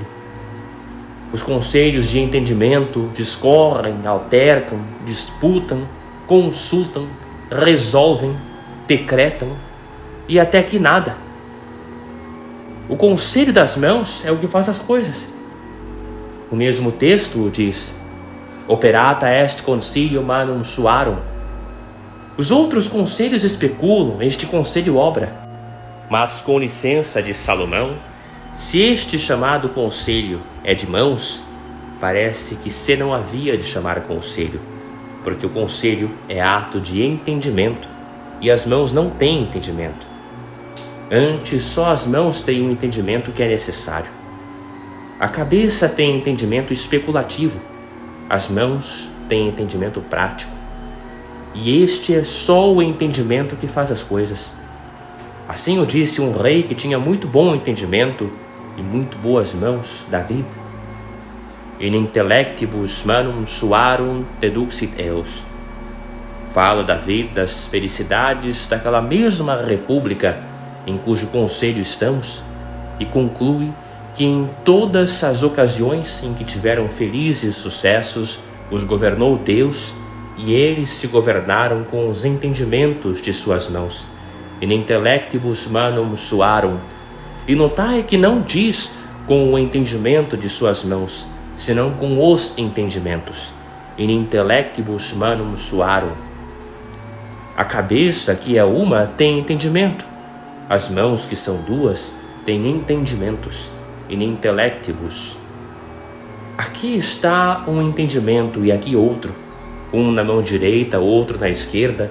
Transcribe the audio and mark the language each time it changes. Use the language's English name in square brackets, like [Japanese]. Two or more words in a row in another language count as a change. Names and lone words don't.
[Portuguese] Os conselhos de entendimento discorrem, altercam, disputam, consultam, resolvem, decretam e até que nada. O conselho das mãos é o que faz as coisas. O mesmo texto diz: [Latin] Operata est concilium manum suarum. [Portuguese] Os outros conselhos especulam, este conselho obra. Mas com licença de Salomão, se este chamado conselho é de mãos, parece que se não havia de chamar conselho, porque o conselho é ato de entendimento e as mãos não têm entendimento. Antes, só as mãos têm o entendimento que é necessário. A cabeça tem entendimento especulativo, as mãos têm entendimento prático. E este é só o entendimento que faz as coisas. Assim o disse um rei que tinha muito bom entendimento e muito boas mãos, [Latin] David: In intellectibus manum suarum deduxit eos. [Portuguese] Fala David das felicidades daquela mesma república em cujo conselho estamos e conclui que em todas as ocasiões em que tiveram felizes sucessos os governou Deus, e eles se governaram com os entendimentos de suas mãos. [Latin] In intellectibus manum suarum. [Portuguese] E notai que não diz com o entendimento de suas mãos, senão com os entendimentos. [Latin] In intellectibus manum suarum. [Portuguese] A cabeça, que é uma, tem entendimento. As mãos, que são duas, têm entendimentos. [Latin] In intellectibus. [Portuguese] Aqui está um entendimento e aqui outro, um na mão direita, outro na esquerda.